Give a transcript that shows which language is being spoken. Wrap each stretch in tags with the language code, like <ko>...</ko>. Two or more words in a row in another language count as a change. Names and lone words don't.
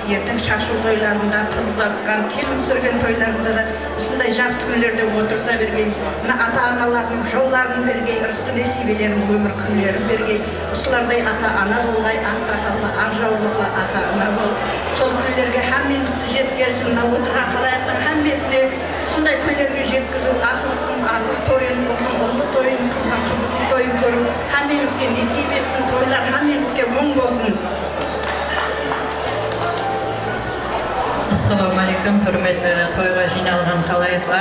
<kk>Ертең шашу тойларында, қыз ұзатқан, келін түсірген тойларында да осындай жақсы күндерде отырса бергей. Мына ата-аналардың жолларын бергей, ырысқы несібелерін, өмір күндерін бергей. Осылардай ата-ана болғай, ақ сақалды, ақ жаулықлы ата-ана бол.</kk> <uz>Сол toylarga hammamizga yetkazsin. Mına o'tirgan xalqning hammasini shunday toylarga yetkazib, aql to'yin bo'lsin, o'g'il to'yin, qizning to'yin ko'rib, hammamizga nasib etsin, to'ylar hammamizga mung bo'lsin. Assalomu alaykum, hurmatli to'yga jinolan xaloyiqlar.</uz>